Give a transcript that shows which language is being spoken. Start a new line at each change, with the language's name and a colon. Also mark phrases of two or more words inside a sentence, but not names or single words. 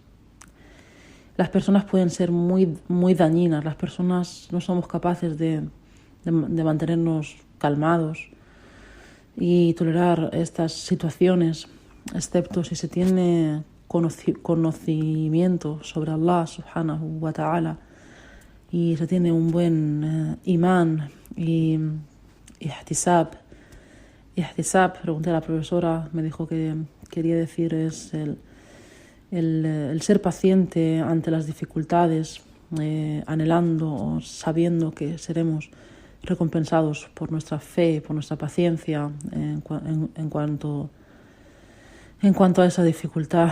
Spanish: Las personas pueden ser muy, muy dañinas, las personas no somos capaces de mantenernos calmados y tolerar estas situaciones, excepto si se tiene conocimiento sobre
Arabic: الله سبحانه وتعالى
Spanish: y se tiene un buen imán y ihtisab. Ihtisab, pregunté a la profesora, me dijo que quería decir es el ser paciente ante las dificultades, anhelando o sabiendo que seremos recompensados por nuestra fe, por nuestra paciencia en cuanto a esa dificultad.